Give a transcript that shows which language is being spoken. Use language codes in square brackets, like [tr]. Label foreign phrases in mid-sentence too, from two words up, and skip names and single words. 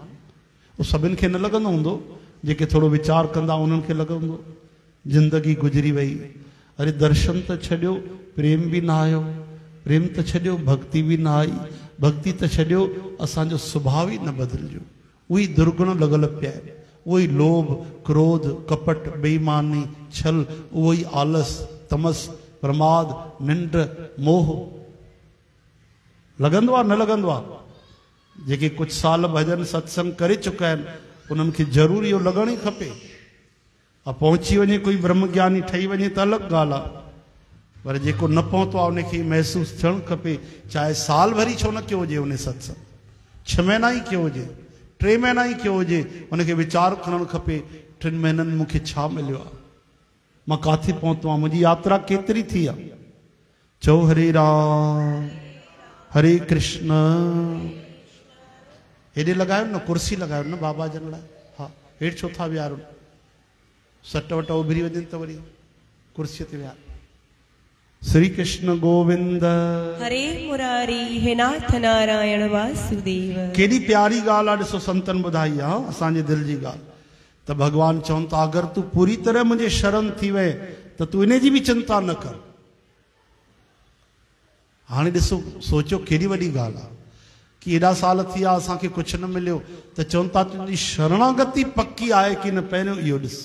[sd] उहो सभिनि खे न लॻंदो हूंदो, जेके थोरो वीचार कंदा उन्हनि खे लॻंदो जिंदगी गुज़री वई, अरे दर्शन त छॾियो, प्रेम बि न आयो, प्रेम त छॾियो, भक्ति बि न आई, भक्ति त छॾियो, असांजो स्वभाव ई न बदिलजियो, उहे दुर्गुण लॻल पिया आहिनि, उहो ई लोभ, क्रोध, कपट, बेईमानी, छल, उहो ई आलस, तमस, प्रमाद, निंड, मोह। लॻंदो आहे न लॻंदो आहे? जेके कुछ साल भजन सत्संग करे चुका आहिनि उन्हनि खे ज़रूर इहो लॻण ई खपे। पहुची वञे कोई ब्रह्मज्ञानी ठही वञे त अलॻि ॻाल्हि आहे, पर जेको न पहुतो आहे उनखे महसूसु थियणु खपे, चाहे साल भरी छो न कयो हुजे उन सत्संग, 6 महीना ई कयो हुजे, 3 महीना ई कयो हुजे, उनखे वीचार खणणु खपे 3 महीननि मूंखे छा मिलियो आहे, मां काथे पहुतो आहियां, मुंहिंजी यात्रा केतिरी थी आहे। चओ हरे राम हरे कृष्ण। हेॾे लॻायो न कुर्सी लॻायो न बाबा जन लाइ। हा हेठि छो था विहारो, सट वट उभरी वञनि त वरी कुर्सीअ ते विहार। श्री कृष्ण गोविंद हरे मुरारी हे नाथ नारायण वासुदेव। केॾी प्यारी ॻाल्हि आहे, ॾिसो संतन ॿुधाई आहे असांजे दिलि जी ॻाल्हि। त भॻवान चवनि था अगरि तूं पूरी तरह मुंहिंजे शरण थी वए त तूं इन जी बि चिंता न कर। हाणे ॾिसो सोचो केॾी वॾी ॻाल्हि आहे कि एॾा साल थी विया असांखे कुझु न मिलियो, त चवनि था तुंहिंजी शरणागति पक्की आहे कि न, पहिरियों इहो ॾिस।